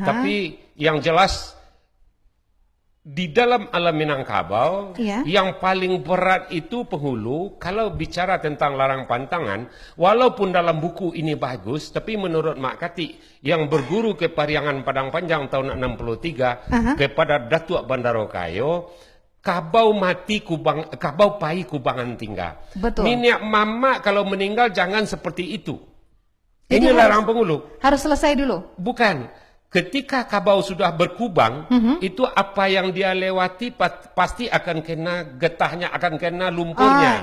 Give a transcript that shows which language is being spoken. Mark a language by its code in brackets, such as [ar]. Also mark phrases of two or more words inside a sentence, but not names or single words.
[id] Tapi yang jelas di dalam alam Minangkabau, Iya. yang paling berat itu penghulu. Kalau bicara tentang larang pantangan, walaupun dalam buku ini bagus, tapi menurut Mak Kati yang berguru ke Pariangan Padang Panjang tahun 63 kepada Datuk Bandarokayo, [min] kabau mati kabau pai kubangan tinggal. [id] Betul. Minyak mama kalau meninggal jangan seperti itu. Jadi Ini harus- larang penghulu. Harus selesai dulu. Bukan. Ketika kabau sudah berkubang, itu apa yang dia lewati pasti akan kena getahnya, akan kena lumpurnya.